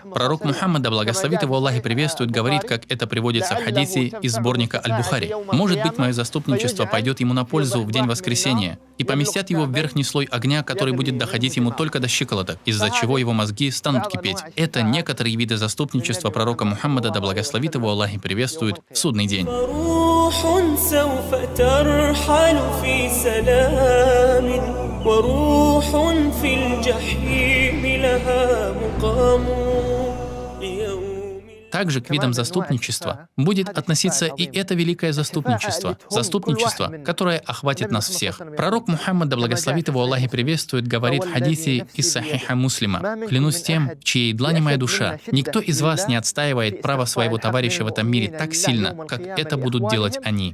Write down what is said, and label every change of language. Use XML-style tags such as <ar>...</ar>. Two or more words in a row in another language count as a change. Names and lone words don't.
<ru>Пророк Мухаммад, да благословит его Аллах и приветствует, говорит, как это приводится в хадисе из сборника Аль-Бухари: «Может быть, мое заступничество пойдет ему на пользу в день воскресения, и поместят его в верхний слой огня, который будет доходить ему только до щиколоток, из-за чего его мозги станут кипеть». Это некоторые виды заступничества пророка Мухаммада, да благословит его Аллах и приветствует, в судный день. سوف ترحل في سلام وروح في الجحيم لها مقام. также к видам заступничества будет относиться и это великое заступничество, которое охватит нас всех. Пророк Мухаммад, да благословит его Аллах и приветствует, говорит в хадисе из Сахиха Муслима: «Клянусь тем, в чьей длани моя душа, никто из вас не отстаивает право своего товарища в этом мире так сильно, как это будут делать они.</ru>